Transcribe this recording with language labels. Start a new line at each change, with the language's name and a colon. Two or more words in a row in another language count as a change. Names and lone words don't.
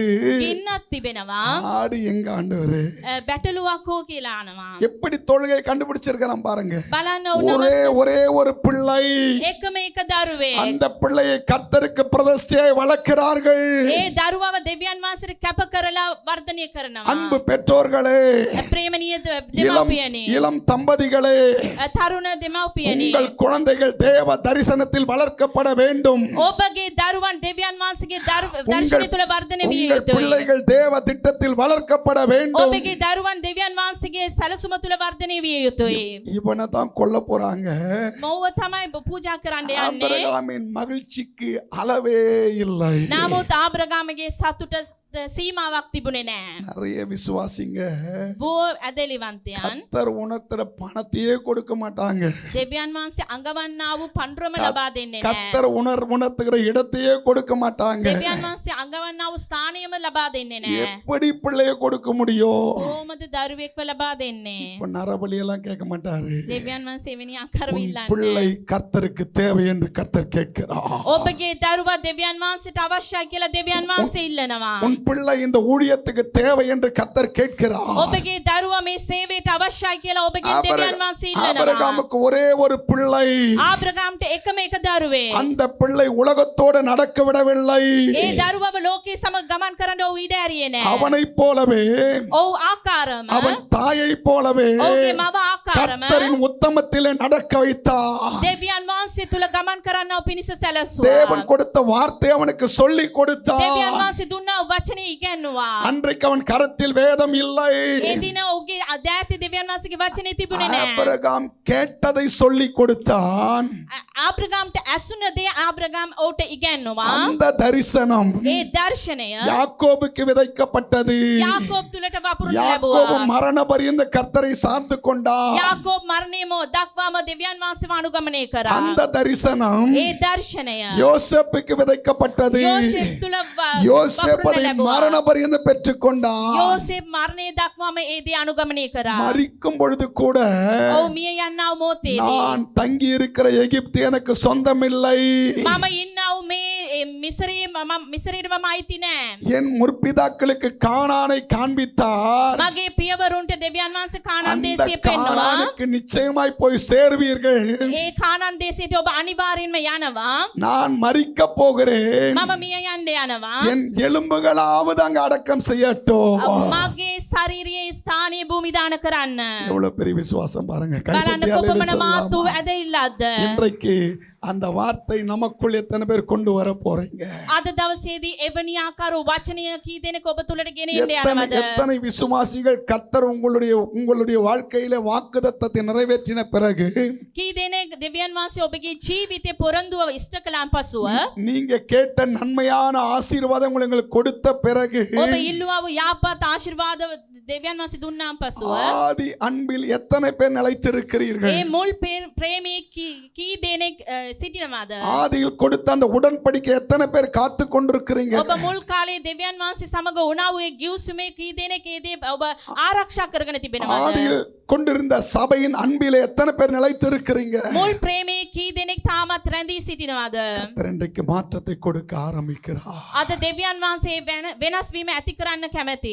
Sinhala: ගින්නක් තිබෙනවා,
Tamil: ஆடு எங்க ஆண்டவரே?
Sinhala: බැටළුවක් හෝ කියලා අහනවා.
Tamil: எப்படி தொழுகை கண்டுபிடிச்சிருக்கிறான் பாருங்க.
Sinhala: බලන්න
Tamil: ஒரே ஒரே ஒரு பிள்ளை.
Sinhala: එකම එක දරුවෙක්.
Tamil: அந்த பிள்ளையை கர்த்தருக்கு பிரதிஷ்டையாய் வளர்க்கிறார்கள்.
Sinhala: ඒ දරුවව දෙවියන් වහන්සේට කැප කරලා වර්ධනය කරනවා.
Tamil: அன்பு பெற்றோர்களே,
Sinhala: ප්‍රේමණීය
Tamil: இளம்
Sinhala: දෙමව්පියනි,
Tamil: இளம் தம்பதிகளே,
Sinhala: තරුණ දෙමව්පියනි,
Tamil: உங்கள் குழந்தைகள் தேவ தரிசனத்தில் வளர்க்கப்பட வேண்டும்.
Sinhala: ඔබගේ දරුවන් දෙවියන් වහන්සේගේ දර්ශනය තුළ වර්ධනය විය
Tamil: உங்கள்
Sinhala: යුතුයි.
Tamil: பிள்ளைகள் தேவ திட்டத்தில் வளர்க்கப்பட வேண்டும்.
Sinhala: ඔබගේ දරුවන් දෙවියන් වහන්සේගේ සැලසුම තුළ වර්ධනය විය යුතුයි.
Tamil: இவனை தான் கொல்ல போறாங்க.
Sinhala: මව්ව තමයි පූජා කරන්න යන්නේ.
Tamil: ஆபிரகாமின் மகிழ்ச்சிக்கு அளவே இல்லை.
Sinhala: නමුත් ආබ්‍රහාමගේ සතුට සීමාවක් තිබුණේ නැහැ.
Tamil: நிறைய விசுவாசிங்க
Sinhala: බොහෝ ඇදලිවන්තයන්
Tamil: கர்த்தர் உணர்த்துற பணத்தையே கொடுக்க மாட்டாங்க.
Sinhala: දෙවියන් වහන්සේ අඟවන්නා වූ පඬුරම ලබා දෙන්නේ නැහැ.
Tamil: கர்த்தர் உணர்த்துகிற இடத்தையே கொடுக்க மாட்டாங்க.
Sinhala: දෙවියන් වහන්සේ අඟවන්නා වූ ස්ථානයම ලබා දෙන්නේ නැහැ.
Tamil: எப்படி பிள்ளைய கொடுக்க முடியும்?
Sinhala: කොහොමද දරුවෙක්ව ලබා දෙන්නේ?
Tamil: இப்ப நரபலி எல்லாம் கேட்க மாட்டாரு.
Sinhala: දෙවියන් වහන්සේ එවැනි ආකාරව
Tamil: உன்
Sinhala: ඉල්ලන්නේ.
Tamil: பிள்ளை கர்த்தருக்கு தேவை என்று கர்த்தர் கேட்கிறார்.
Sinhala: ඔබගේ දරුවා දෙවියන් වහන්සේට අවශ්‍යයි කියලා දෙවියන් වහන්සේ ඉල්ලනවා.
Tamil: உன் பிள்ளை இந்த ஊழியத்துக்கு தேவை என்று கர்த்தர் கேட்கிறார்.
Sinhala: ඔබගේ දරුවා මේ සේවයට අවශ්‍යයි කියලා ඔබගේ දෙවියන් වහන්සේ ඉල්ලනවා.
Tamil: ஆபிரகாமுக்கு ஒரே ஒரு பிள்ளை.
Sinhala: ආබ්‍රහාම්ට එකම එක දරුවෙක්.
Tamil: அந்த பிள்ளை உலகத்தோடு நடக்க விடவில்லை.
Sinhala: ඒ දරුවව ලෝකයේ සමග ගමන් කරන්න ඔහු ඉඩ ඇරියේ නැහැ.
Tamil: அவனைப் போலவே
Sinhala: ඔව් ආකාරම
Tamil: அவன் தாயைப் போலவே
Sinhala: ඔහුගේ මව ආකාරම
Tamil: கர்த்தரின் உத்தமத்திலே நடக்க வைத்தார்.
Sinhala: දෙවියන් වහන්සේ තුල ගමන් කරන්නව පිණිස සැලසුවා.
Tamil: தேவன் கொடுத்த வார்த்தை அவனுக்கு சொல்லி
Sinhala: දෙවියන්
Tamil: கொடுத்தார்.
Sinhala: වහන්සේ දුන්නා වචනේ ඉගෙනුවා.
Tamil: அன்றைக்கு அவன் கரத்தில் வேதம் இல்லை.
Sinhala: ඒ දින ඔහුගේ අදෑති දෙවියන් වහන්සේගේ වචනේ තිබුණේ නැහැ.
Tamil: ஆபிரகாம் கேட்டதை சொல்லி கொடுத்தான்.
Sinhala: ආබ්‍රහාම්ට ඇසුන දේ ආබ්‍රහාම් ඔහුට ඉගෙනුවා.
Tamil: அந்த தரிசனம்
Sinhala: ඒ දර්ශනය
Tamil: யாக்கோபுக்கு விதைக்கப்பட்டது.
Sinhala: යාකෝබ් තුලට වපුරන
Tamil: யாக்கோபு
Sinhala: ලැබුවා.
Tamil: மரண பரியந்த கர்த்தரை சார்ந்து கொண்டான்.
Sinhala: යාකෝබ් මරණයම දක්වාම දෙවියන් වහන්සේව අනුගමනය කරා.
Tamil: அந்த தரிசனம்
Sinhala: ඒ දර්ශනය
Tamil: யோசேப்புக்கு விதைக்கப்பட்டது.
Sinhala: යෝසෙප් තුල
Tamil: யோசேப்
Sinhala: වපුරන
Tamil: அதை
Sinhala: ලැබුවා.
Tamil: மரண பரியந்த பெற்றுக்கொண்டான்.
Sinhala: යෝසෙප් මරණය දක්වාම ඒ දේ අනුගමනය කරා.
Tamil: மரிக்கும் பொழுது கூட
Sinhala: ඔව් මිය යන්නව මොහොතේදී
Tamil: நான் தங்கி இருக்கிற எகிப்து எனக்கு சொந்தமில்லை.
Sinhala: මම ඉන්නව මේ මිසරයේ මම අයිති නෑ.
Tamil: என் முற்பிதாக்களுக்கு கானானை காண்பித்தார்.
Sinhala: මගේ පියවරුන්ට දෙවියන් වහන්සේ කානාන්
Tamil: அந்த
Sinhala: දේශය පෙන්වනවා.
Tamil: கானானுக்கு நிச்சயமாய் போய் சேர்வீர்கள்.
Sinhala: ඒ කානාන් දේශයට ඔබ අනිවාර්යෙන්ම යනවා.
Tamil: நான் மரிக்க போகிறேன்.
Sinhala: මම මිය යන්න යනවා.
Tamil: என் எலும்புகளாவது அங்க அடக்கம் செய்யட்டும்.
Sinhala: මගේ ශරීරයේ ස්ථානීය භූමිදාන කරන්න.
Tamil: எவ்வளவு பெரிய விசுவாசம் பாருங்க.
Sinhala: බලන්න
Tamil: கைத்தட்டி
Sinhala: කොපමණ
Tamil: அல்லேலூயா
Sinhala: මාතු
Tamil: சொல்லலாமா?
Sinhala: ඇදහිල්ලක්ද?
Tamil: இன்றைக்கு அந்த வார்த்தை நமக்குள் எத்தனை பேர் கொண்டு வர போறீங்க?
Sinhala: අද දවසේදී එවැනි ආකාර වචනය කී දෙනෙක් ඔබ තුලට ගෙන එන්න
Tamil: எத்தனை
Sinhala: යනවද?
Tamil: எத்தனை விசுவாசிகள் கர்த்தர் உங்களுடைய வாழ்க்கையில வாக்குத்தத்தத்தை நிறைவேற்றின பிறகு
Sinhala: කී දෙනෙක් දෙවියන් වහන්සේ ඔබගේ ජීවිතේ පොරොන්දුව ඉෂ්ට කළාන් පසුව
Tamil: நீங்க கேட்ட நன்மையான ஆசீர்வாதம் உங்களுக்கு கொடுத்த பிறகு
Sinhala: ඔබ ඉල්ලුවා වූ යාපත් ආශිර්වාද දෙවියන් වහන්සේ දුන්නාන් පසුව
Tamil: ஆதி அன்பில் எத்தனை பேர் நிலைத்திருக்கிறீர்கள்?
Sinhala: ඒ මුල් ප්‍රේමයේ කී දෙනෙක් සිටිනවද?
Tamil: ஆதியில் கொடுத்த அந்த உடன்படிக்கை எத்தனை பேர் காத்து கொண்டிருக்கிறீங்க?
Sinhala: ඔබ මුල් කාලේ දෙවියන් වහන්සේ සමග වුණා වූ ඒ ගිවිසුමේ කී දෙනෙක් ඒ දේ ඔබ ආරක්ෂා කරගෙන තිබෙනවද?
Tamil: ஆதியில் கொண்டிருந்த சபையின் அன்பிலே எத்தனை பேர் நிலைத்திருக்கிறீங்க?
Sinhala: මුල් ප්‍රේමයේ කී දෙනෙක් තාමත් රැඳී සිටිනවද?
Tamil: கர்த்தர் இன்றைக்கு மாற்றத்தை கொடுக்க ஆரம்பிக்கிறார்.
Sinhala: අද දෙවියන් වහන්සේ වෙනස් වීම ඇති කරන්න කැමැති.